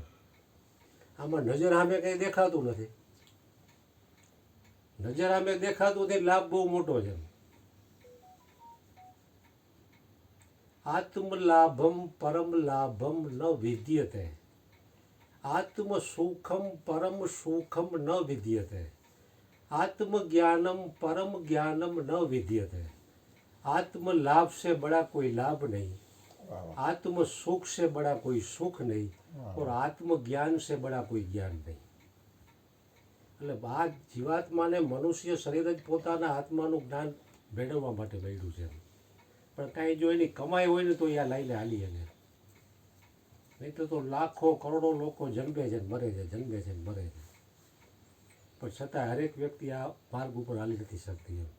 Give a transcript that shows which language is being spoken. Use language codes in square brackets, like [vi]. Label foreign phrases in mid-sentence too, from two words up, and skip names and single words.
[gu] આમાં નજર સામે કંઈ દેખાતું નથી. નજર સામે દેખાતું નથી, લાભ બહુ મોટો છે. [sa] આત્મલાભમ પરમ લાભમ ન વિદ્યતે, આત્મસુખમ પરમ સુખમ ન વિદ્યતે, आत्मज्ञानम परम ज्ञानम न विद्यते। [hi] आत्मलाभ से बड़ा कोई लाभ नहीं, आत्म सुख से बड़ा कोई सुख नहीं, और आत्मज्ञान से बड़ा कोई ज्ञान नहीं। [gu] એટલે આ જીવાત્માને મનુષ્ય શરીર જ પોતાના આત્માનું જ્ઞાન મેળવવા માટે મળ્યું છે, પણ કાંઈ જો એની કમાઈ હોય ને તો એ આ લાઈને હાલી એને, નહીં તો લાખો કરોડો લોકો જન્મે છે ને મરે છે, જન્મે છે ને મરે છે, પણ છતાં હરેક વ્યક્તિ આ માર્ગ ઉપર હાલી નથી શકતી એમ.